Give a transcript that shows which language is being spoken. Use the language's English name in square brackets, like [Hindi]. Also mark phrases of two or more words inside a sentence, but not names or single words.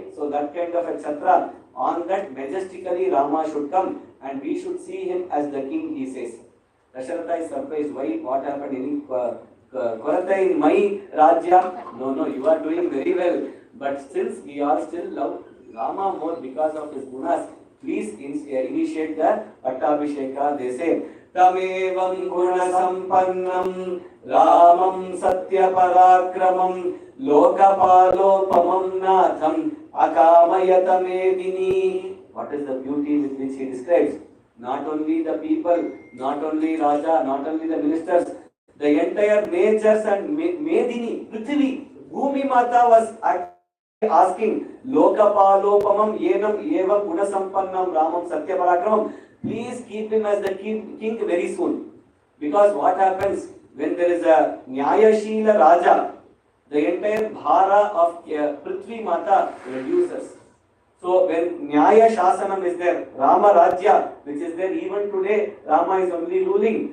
[English] So that kind of a chatra, on that majestically Rama should come and we should see him as the king, he says. Dasharatha is surprised, why, what happened, any Korata in my Rajya? No, you are doing very well. But since we all still love Rama more because of his gunas, please initiate the Pattabhisheka. They say, [Sanskrit] Tamevam guna sampannam Ramam satya parakramam lokapalopamam natham akamayatamedini. [English] What is the beauty with which he describes? Not only the people, not only Raja, not only the ministers, the entire natures and Medini, Prithvi, [Sanskrit] Bhumi Mata [English] was asking, [Sanskrit] Lokapalopamam yenam evam gunasampannam Ramam satya parakramam. [English] Please keep him as the king very soon. Because what happens when there is a [Sanskrit] Nyayashila Raja, [English] the entire bhara of [Sanskrit] Prithvi Mata [English] reduces. So when [Sanskrit] Nyaya Shasanam [English] is there, [Sanskrit] Rama Rajya, [English] which is there even today, Rama is only ruling.